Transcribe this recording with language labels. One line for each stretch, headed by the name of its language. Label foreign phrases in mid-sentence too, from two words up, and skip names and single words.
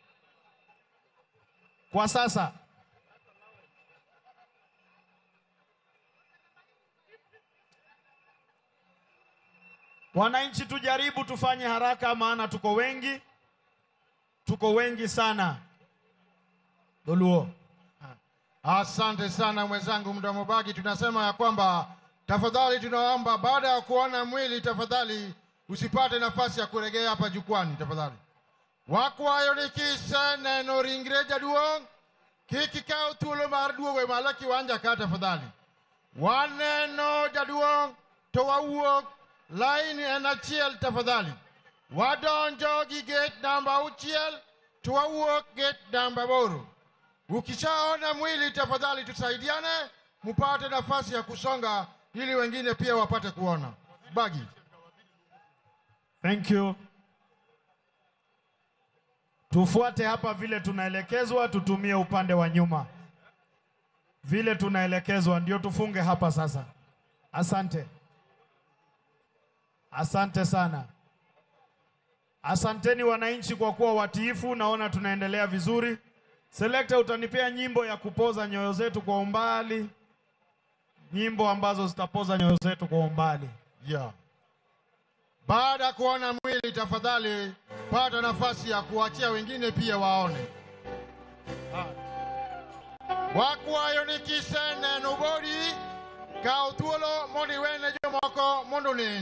Swahili: Kwa sasa wananchi tujaribu tufanye haraka, maana tuko wengi sana. Doluo. Asante sana mwenzangu Mdomo Bagi. Tunasema ya kwamba tafadhali tunaomba baada ya kuona mwili tafadhali usipate nafasi ya kuregea hapa jukwani tafadhali.
Luo (Kenya and Tanzania): Wakwayo nikise neno ringre jaduong kiki kao tulo mar duogo mala kiwanja ka tafadhali. Waneno jaduong to wawuok line en achiel tafadhali. Wadonjo gi gate namba 6 to wawuok gate namba 8.
Swahili: Ukishaona mwili tafadhali tusaidiane mupate nafasi ya kusonga ili wengine pia wapate kuona. Bagi.
English: Thank you.
Swahili: Tufuate hapa vile tunaelekezwa, tutumie upande wa nyuma. Vile tunaelekezwa ndio tufunge hapa sasa. Asante. Asante sana. Asanteni wananchi kwa kuwa watiifu, naona tunaendelea vizuri. Selector, utanipea nyimbo ya kupoza nyoyo zetu kwa umbali. Nyimbo ambazo zitapoza nyoyo zetu kwa umbali.
English: Yeah.
Swahili: Baada kuona mwili tafadhali pata nafasi ya kuachia wengine pia waone.
Luo (Kenya and Tanzania): Wakwayo ni kiseneno bodi kao thuolo mondo iwene jomoko mondo onen.